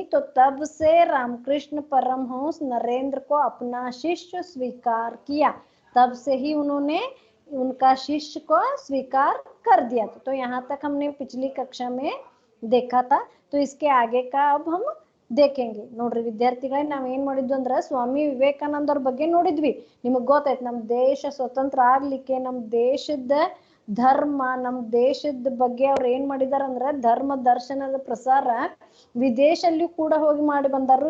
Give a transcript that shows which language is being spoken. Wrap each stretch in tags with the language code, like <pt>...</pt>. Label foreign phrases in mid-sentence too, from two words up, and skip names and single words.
<hi>तो तब से रामकृष्ण परमहंस नरेंद्र को अपना शिष्य स्वीकार किया। तब से ही उन्होंने उनका शिष्य को स्वीकार कर दिया। तो यहाँ तक हमने पिछली कक्षा में देखा था। तो इसके आगे का अब हम देखेंगे।</hi> <kn>ನೋಡ್ರಿ ವಿದ್ಯಾರ್ಥಿಗಳೇ, ನಾವ್ ಏನ್ ಮಾಡಿದ್ವಿ ಅಂದ್ರೆ ಸ್ವಾಮಿ ವಿವೇಕಾನಂದ ಅವ್ರ ಬಗ್ಗೆ ನೋಡಿದ್ವಿ. ನಿಮಗ್ ಗೊತ್ತಾಯ್ತು ನಮ್ ದೇಶ ಸ್ವತಂತ್ರ ಆಗ್ಲಿಕ್ಕೆ ನಮ್ ದೇಶದ ಧರ್ಮ, ನಮ್ ದೇಶದ ಬಗ್ಗೆ ಅವ್ರು ಏನ್ ಮಾಡಿದಾರ ಅಂದ್ರೆ ಧರ್ಮ ದರ್ಶನದ ಪ್ರಸಾರ ವಿದೇಶಲ್ಲೂ ಕೂಡ ಹೋಗಿ ಮಾಡಿ ಬಂದಾರು.</kn>